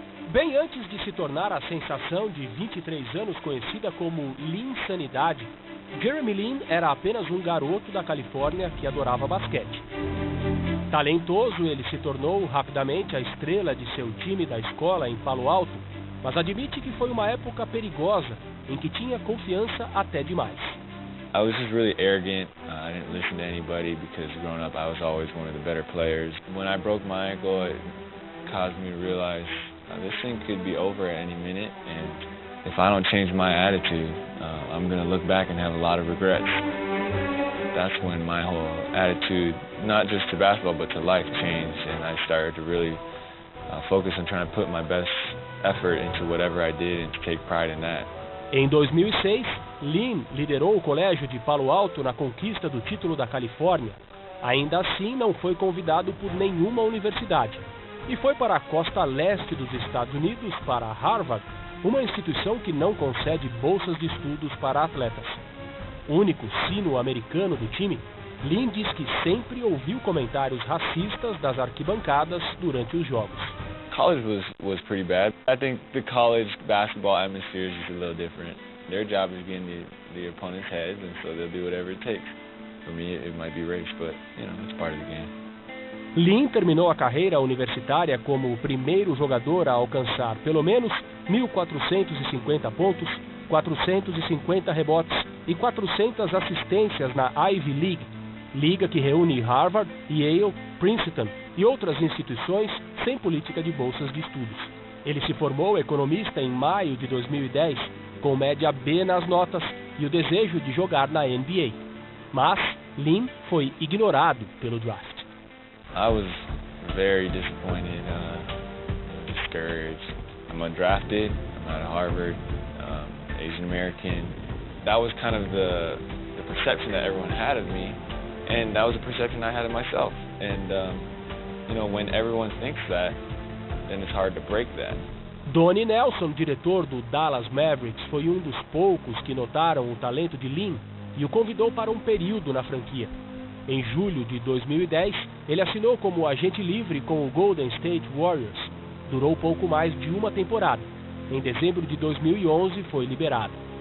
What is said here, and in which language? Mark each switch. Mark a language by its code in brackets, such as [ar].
[pt] Bem antes de se tornar a sensação de 23 anos conhecida como Linsanidade, Jeremy Lin era apenas um garoto da Califórnia que adorava basquete. Talentoso, ele se tornou rapidamente a estrela de seu time da escola em Palo Alto, mas admite que foi uma época perigosa, em que tinha confiança até demais. [en] I was just really arrogant. I didn't listen to anybody because growing up I was always one of the better players. When I broke my ankle, it caused me to realize this thing could be over at any minute, and if I don't change my attitude, I'm going to look back and have a lot of regrets. That's when my whole attitude, not just to basketball but to life, changed, and I started to really focus on trying to put my best effort into whatever I did and to take pride in that. [pt] Em 2006, Lin liderou o colégio de Palo Alto na conquista do título da Califórnia. Ainda assim, não foi convidado por nenhuma universidade e foi para a costa leste dos Estados Unidos, para Harvard, uma instituição que não concede bolsas de estudos para atletas. Único sino-americano do time, Lin diz que sempre ouviu comentários racistas das arquibancadas durante os jogos. [en] College was pretty bad. I think the college basketball atmosphere is just a little different. Their job is getting the opponent's heads, and so they'll do whatever it takes. For me, it might be race, but it's part of the game. [pt] Lin terminou a carreira universitária como o primeiro jogador a alcançar pelo menos 1.450 pontos, 450 rebotes e 400 assistências na Ivy League, liga que reúne Harvard, Yale, Princeton e outras instituições sem política de bolsas de estudos. Ele se formou economista em maio de 2010, com média B nas notas e o desejo de jogar na NBA. Mas Lin foi ignorado pelo draft. [en] I was very disappointed, discouraged. I'm undrafted, I'm out of Harvard, Asian American. That was kind of the perception that everyone had of me, and that was the perception I had of myself. And when everyone thinks that, then it's hard to break that. [pt] Donnie Nelson, diretor do Dallas Mavericks, foi um dos poucos que notaram o talento de Lin e o convidou para um período na franquia. Em julho de 2010, ele assinou como agente livre com o Golden State Warriors. Durou pouco mais de uma temporada. Em dezembro de 2011, foi liberado.